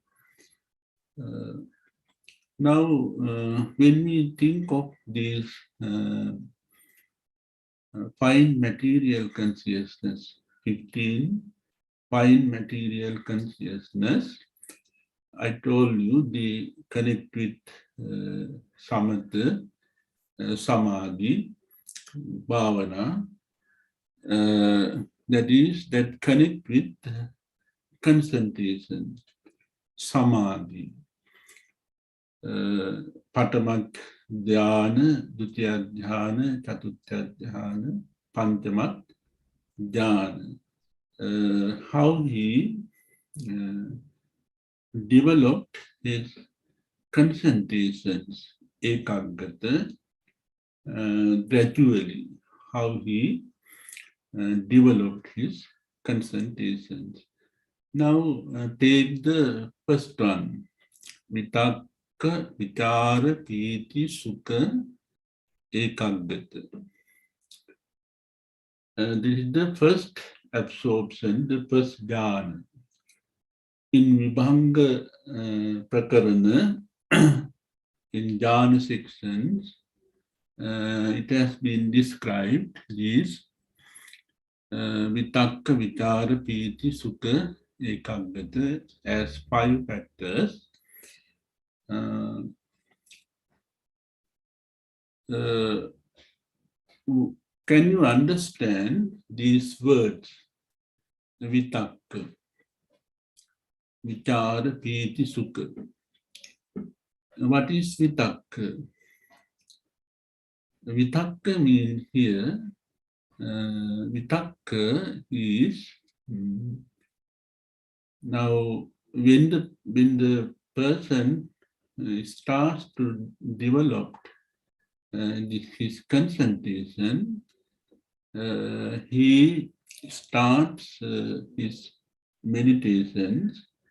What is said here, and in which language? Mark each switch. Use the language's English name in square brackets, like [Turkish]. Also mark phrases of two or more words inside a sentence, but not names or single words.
[English] Now, when we think of this fine material consciousness, 15 fine material consciousness, I told you they connect with [Pali] samatha, samadhi, bhavana, [English] that connect with concentration, [Pali] samadhi, patamak dhyana, dutya dhyana, chatutya dhyana, panchamak dhyana. [English] How he developed his concentrations, ekaggata, gradually, how he developed his concentrations. Now take the first one, [Pali] vitakka, vichara, piti, sukha, ekaggata. [English] This is the first absorption, the first jhana. In Vibhanga Prakarana, in jhana sections, it has been described these [Pali] vitakka, vichara, piti, sukha, ekaggata [English] as 5 factors. Can you understand these words? [Pali] Vitakka, vichara, piti, sukha. [English] What is vitakka? Vitakka means here, vitakka is now when the person starts to develop his concentration, he starts his meditations.